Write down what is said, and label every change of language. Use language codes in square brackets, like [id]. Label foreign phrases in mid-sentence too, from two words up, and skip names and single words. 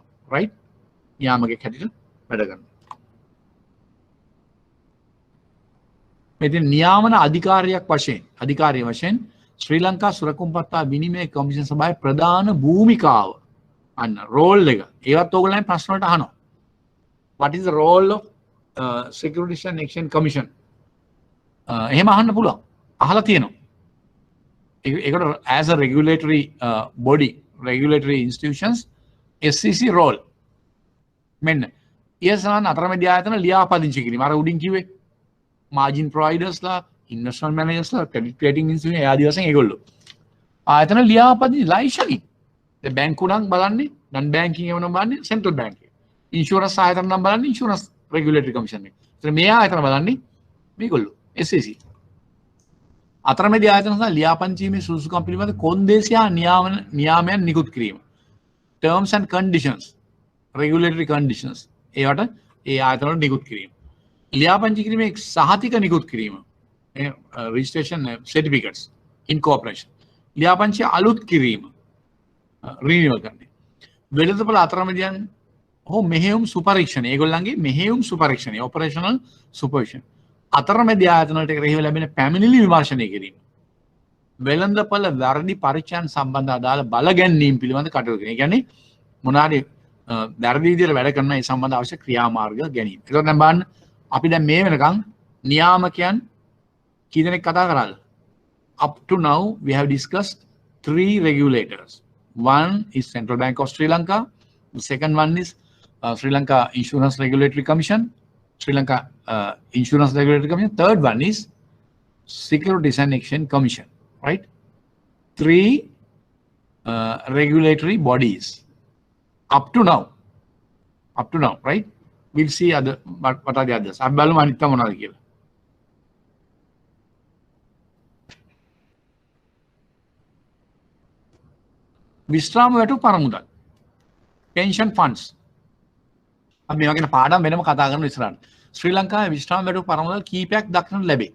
[si] රයිට් නියාමකයෙක් හැටියට වැඩ කරනවා. මෙතන නියාමන අධිකාරිය වශයෙන් ශ්‍රී ලංකා සුරකුම්පත්තා විනිමය කමිෂන් සභාවේ ප්‍රධාන භූමිකාව අන්න රෝල් එක. ඒවත් ඕගොල්ලන් ප්‍රශ්න වලට අහනවා. [en] What is the role of Securities and Exchange Commission? [si] එහෙම අහන්න පුළුවන්. අහලා තියෙනවා. [en] ඒකට as a regulatory body, regulatory institutions, SEC role. [si] මෙන්න ESN අතරමැදි ආයතන ලියාපදිංචි කිරීම. අර උඩින් කිව්වේ [en] margin providers [si] ලා, [en] investment managers [si] ලා, [en] credit rating institutions [si] ආදී වශයෙන් ඒගොල්ලෝ. ආයතන ලියාපදිංචි ලයිසනින්. දැන් බැංකු නම් බලන්නේ [en] non banking [si] ඒව නම් බලන්නේ [en] central bank [si] එක. ඉන්ෂුරන්ස් ආයතන නම් බලන්නේ [en] insurance regulatory commission [si] එක. ඒතර මේ ආයතන බලන්නේ මේගොල්ලෝ SEC. අතරමැදි ආයතන සහ ලියාපදිංචීමේ සුදුසුකම් පිළිබඳ කොන්දේසියා නියාමයන් නිකුත් කිරීම. [en] terms and conditions, regulatory conditions [si] ඒවට ඒ ආයතන වල නිකුත් කිරීම. ලියාපදිංචි කිරීමේ සහතික නිකුත් කිරීම. [en] registration certificates, incorporation. [si] ලියාපදිංචි අලුත් කිරීම. renewal කරන්නේ. වෙළඳපොළ අතරමැදියන් හෝ මෙහෙයුම් සුපරීක්ෂණ. ඒගොල්ලන්ගේ මෙහෙයුම් සුපරීක්ෂණය [en] operational supervision. [si] අතරමැදි ආයතන වලට එරෙහිව ලැබෙන පැමිණිලි විමර්ශනය කිරීම. වෙළඳපොළ වැරදි පරීක්ෂණ සම්බන්ධ අදාළ බල ගැන්වීම පිළිබඳ කටයුතු කිරීම. ඒ කියන්නේ මොනවාරි වැරදි විදිහට වැඩ කරන ඒ සම්බන්ධ අවශ්‍ය ක්‍රියාමාර්ග ගැනීම. ඒකත් දැන් බලන්න අපි දැන් මේ වෙනකන් නියාමකයන් කී දෙනෙක් කතා කරාද? [en] Up to now we have discussed 3 regulators. One is Central Bank of Sri Lanka. The second one is Sri Lanka Insurance Regulatory Commission. Sri Lanka Insurance Regulatory Commission. Third one is Securities and Exchange Commission. Right? 3 regulatory bodies. Up to now, right? We'll see what are the others. [si] අපි බලමු අනිත් මොනවද කියලා. විශ්‍රාම වැටුප් පරමුදල්. [en] pension funds. [si] අපි මේ වගේ පාඩම් වෙනම කතා කරන ඉස්සරහට. ශ්‍රී ලංකාවේ විශ්‍රාම වැටුප් පරමුදල් කීපයක් දක්නට ලැබේ.